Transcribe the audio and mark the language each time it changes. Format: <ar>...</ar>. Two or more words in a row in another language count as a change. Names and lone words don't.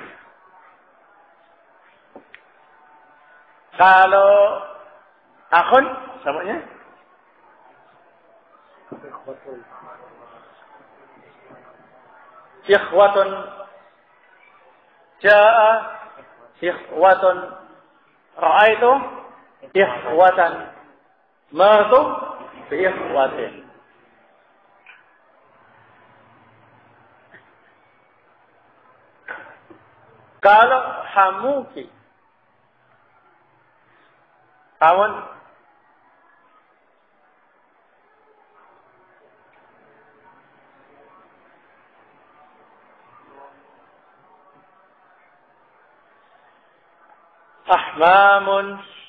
<bjn>Kalau akhun samanya</bjn> <ar>إخوة جاء إخوة رأيت إخوة مررت بإخوة.</ar> <bjn>Kalau hamuki, kawan ahmamun.</bjn>